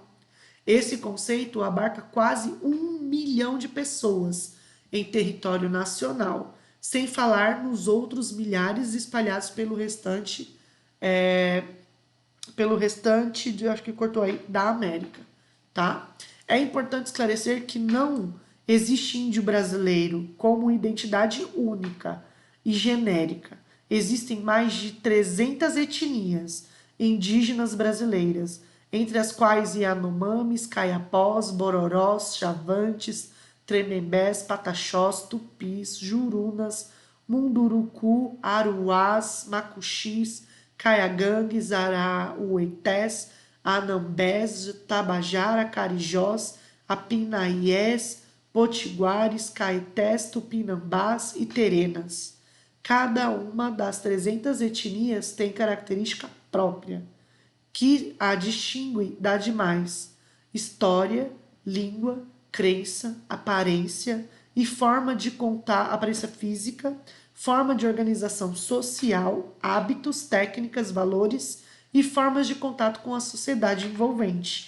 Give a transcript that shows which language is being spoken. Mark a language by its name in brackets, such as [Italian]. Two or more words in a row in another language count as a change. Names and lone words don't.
[Portuguese] Esse conceito abarca quase 1 milhão de pessoas em território nacional, sem falar nos outros milhares espalhados pelo restante acho que cortou aí, da América, tá? É importante esclarecer que não existe índio brasileiro como identidade única e genérica. Existem mais de 300 etnias indígenas brasileiras, entre as quais Yanomamis, Caiapós, Bororós, Chavantes, Tremembés, Pataxós, Tupis, Jurunas, Munduruku, Aruás, Macuxis, Caiagangues, Arauetés, Anambés, Tabajara, Carijós, Apinaiés, Potiguares, Caetés, Tupinambás e Terenas. Cada uma das 300 etnias tem característica própria, que a distingue da demais: história, língua, crença, aparência e forma de contar, aparência física, forma de organização social, hábitos, técnicas, valores e formas de contato com a sociedade envolvente.